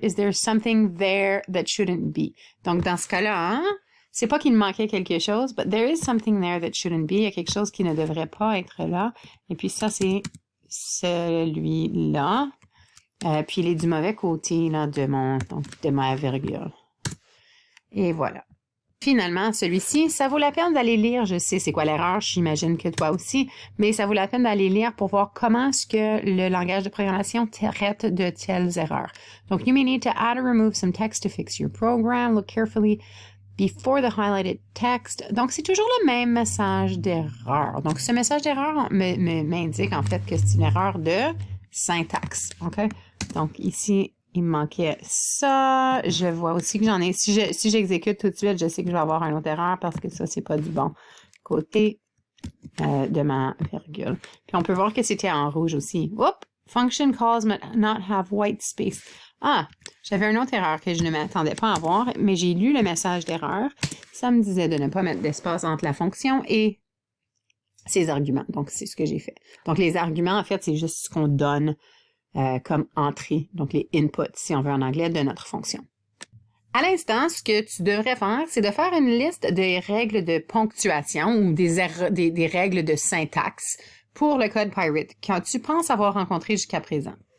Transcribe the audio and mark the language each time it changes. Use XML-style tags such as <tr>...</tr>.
<en>Is there something there that shouldn't be?</en> <fr>Donc, dans ce cas-là, c'est pas qu'il me manquait quelque chose, but there is something there that shouldn't be. Il y a quelque chose qui ne devrait pas être là. Et puis ça, c'est celui-là. Puis il est du mauvais côté là, de ma virgule. Et voilà. Finalement, celui-ci, ça vaut la peine d'aller lire. Je sais c'est quoi l'erreur, j'imagine que toi aussi, mais ça vaut la peine d'aller lire pour voir comment est-ce que le langage de programmation traite de telles erreurs.</fr> <en>Donc, you may need to add or remove some text to fix your program. Look carefully before the highlighted text.</en> <fr>Donc, c'est toujours le même message d'erreur. Donc, ce message d'erreur m'indique en fait que c'est une erreur de syntaxe. OK? Donc, ici, il me manquait ça. Je vois aussi que j'en ai... Si j'exécute tout de suite, je sais que je vais avoir une autre erreur parce que ça, c'est pas du bon côté de ma virgule. Puis, on peut voir que c'était en rouge aussi. Oups!</fr> <en>Function calls but not have white space.</en> <fr>Ah, j'avais une autre erreur que je ne m'attendais pas à voir, mais j'ai lu le message d'erreur. Ça me disait de ne pas mettre d'espace entre la fonction et ses arguments. Donc, c'est ce que j'ai fait. Donc, les arguments, en fait, c'est juste ce qu'on donne comme entrée. Donc, les inputs, si on veut en anglais, de notre fonction. À l'instant, ce que tu devrais faire, c'est de faire une liste des règles de ponctuation ou des règles de syntaxe pour le code Pirate quand tu penses avoir rencontré jusqu'à présent.</fr>